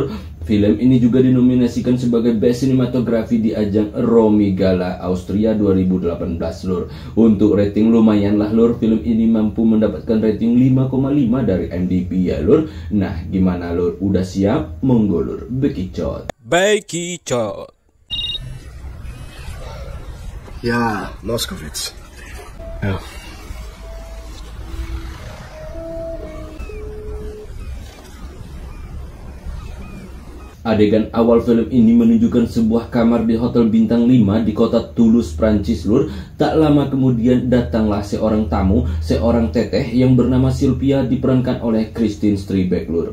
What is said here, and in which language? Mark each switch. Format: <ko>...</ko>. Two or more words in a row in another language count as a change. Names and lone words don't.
<id>Film ini juga dinominasikan sebagai</id> <en>Best Cinematography</en> <id>di ajang Romy Gala Austria 2018 lur. Untuk rating lumayan lah lur, film ini mampu mendapatkan rating 5,5 dari IMDb ya lur. Nah gimana lur, udah siap? Monggo lur, bekicot. Bekicot.</id> <de>Ja, Moskowitz. Ja.</de> <id>Adegan awal film ini menunjukkan sebuah kamar di hotel bintang 5 di kota Toulouse, Prancis lur. Tak lama kemudian datanglah seorang tamu, seorang teteh yang bernama Sylvia diperankan oleh Christine Strybeck lur.</id>